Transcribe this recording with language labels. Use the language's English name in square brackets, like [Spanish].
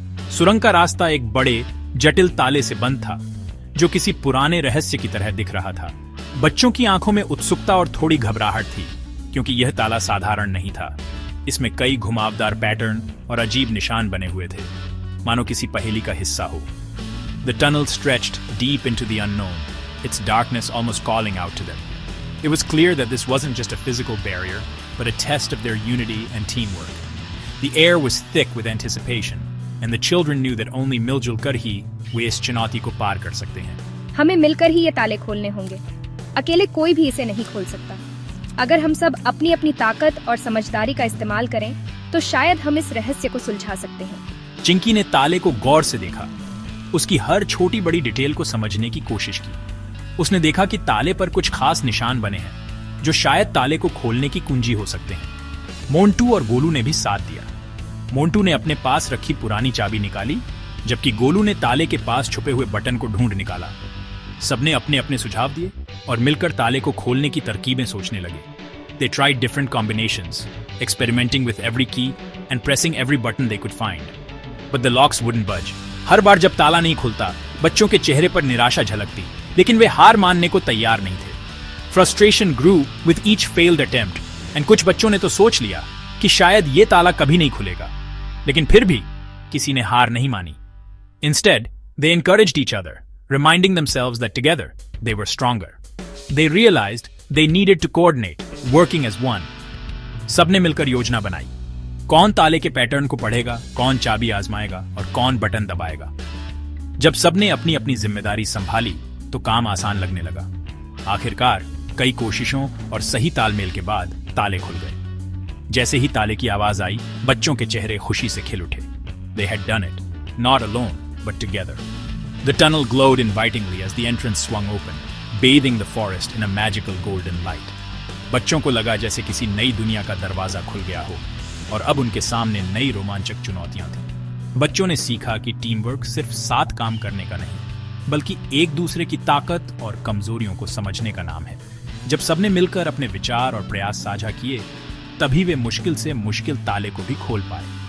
[Hindi] सुरंग का रास्ता एक बड़े जटिल ताले से बंद था, जो किसी पुराने रहस्य की तरह दिख रहा था। बच्चों की आंखों में उत्सुकता और थोड़ी घबराहट थी, क्योंकि यह ताला साधारण नहीं था। इसमें कई घुमावदार पैटर्न और अजीब निशान बने हुए थे, मानो किसी पहेली का हिस्सा हो। [English] The tunnel stretched deep into the unknown, its darkness almost calling out to them. It was clear that this wasn't just a physical barrier, but a test of their unity and teamwork. The air was thick with anticipation, and the children knew that only [Hindi] मिलजुल कर ही वे इस चुनौती को पार कर सकते हैं। हमें मिलकर ही ये ताले खोलने होंगे। अकेले कोई भी इसे नहीं खोल सकता। अगर हम सब अपनी अपनी ताकत और समझदारी का इस्तेमाल करें, तो शायद हम इस रहस्य को सुलझा सकते हैं। चिंकी ने ताले को गौर से देखा, उसकी हर छोटी बड़ी डिटेल को समझने की कोशिश की। उसने देखा कि ताले पर कुछ खास निशान बने हैं, जो शायद ताले को खोलने की कुंजी हो सकते हैं। मोंटू और गोलू ने भी साथ दिया। मोंटू ने अपने पास रखी पुरानी चाबी निकाली, जबकि गोलू ने ताले के पास छुपे हुए बटन को ढूंढ निकाला। सबने अपने अपने सुझाव दिए और मिलकर ताले को खोलने की तरकीबें सोचने लगे। [English] They tried different combinations, experimenting with every key and pressing every button they could find. But the locks wouldn't budge. [Hindi] हर बार जब ताला नहीं खुलता, बच्चों के चेहरे पर निराशा झलकती, लेकिन वे हार मानने को तैयार नहीं थे। [English] Frustration grew with each failed attempt, and [Hindi] कुछ बच्चों ने तो सोच लिया कि शायद ये ताला कभी नहीं खुलेगा, लेकिन फिर भी किसी ने हार नहीं मानी। [English] Instead, they encouraged each other, reminding themselves that together they were stronger. They realized they needed to coordinate, working as one. [Hindi] सबने मिलकर योजना बनाई। कौन ताले के पैटर्न को पढ़ेगा, कौन चाबी आजमाएगा और कौन बटन दबाएगा। जब सबने अपनी अपनी जिम्मेदारी संभाली, तो काम आसान लगने लगा। आखिरकार कई कोशिशों और सही तालमेल के बाद ताले खुल गए। जैसे ही ताले की आवाज आई, बच्चों के चेहरे खुशी से खिल उठे। [English] They had done it, not alone, but together. The tunnel glowed invitingly as the entrance swung open, bathing the forest in a magical golden light. [Hindi] बच्चों को लगा जैसे किसी नई दुनिया का दरवाजा खुल गया हो और अब उनके सामने नई रोमांचक चुनौतियां थीं। बच्चों ने सीखा कि टीम वर्क सिर्फ साथ काम करने का नहीं, बल्कि एक दूसरे की ताकत और कमजोरियों को समझने का नाम है। जब सबने मिलकर अपने विचार और प्रयास साझा किए, तभी वे मुश्किल से मुश्किल ताले को भी खोल पाए।